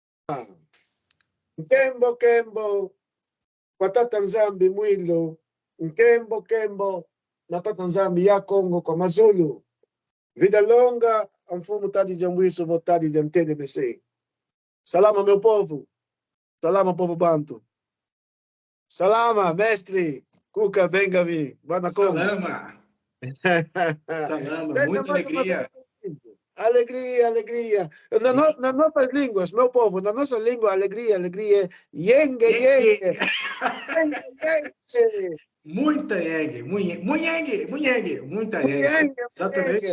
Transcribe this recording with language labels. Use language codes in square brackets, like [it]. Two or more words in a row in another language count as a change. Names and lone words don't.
[kg] Nkembo kembo kwa tata nzambi mwilo, nkembo kembo na tata nzambi ya Kongo kwa Mazulu. [pt] Vida longa a mfumo Tadi Jambuiso votadi de MTDBC. Salama meu povo. Salama povo bantu. Salama mestre. Cuca Bengavi. [kg] Bana Kongo. Salama. Salama, [pt] muita alegria. Alegria, alegria. Nas nossas línguas, meu povo, na nossa língua, alegria, alegria. [kg] Yengue, yengue. [pt] Muita yengue, muita yengue. Exatamente.